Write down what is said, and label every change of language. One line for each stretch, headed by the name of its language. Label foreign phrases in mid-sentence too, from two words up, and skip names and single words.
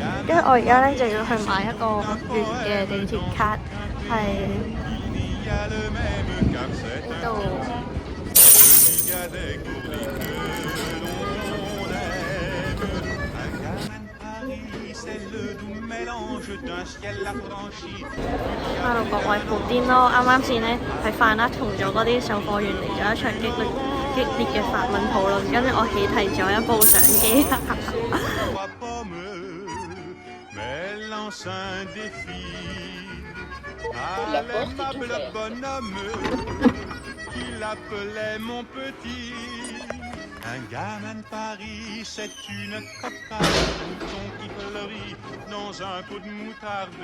Cantonese: 跟住我而家咧就要去買一個月嘅地鐵卡，係呢度。Hello 各位布甸咯，啱啱先咧喺飯啦同咗嗰啲售貨員嚟咗一場激烈嘅法文討論，跟住我起提咗一部相機。
French: Un gamin de Paris, c'est une cocarde, un mouton qui fleurit dans un pot de moutarde.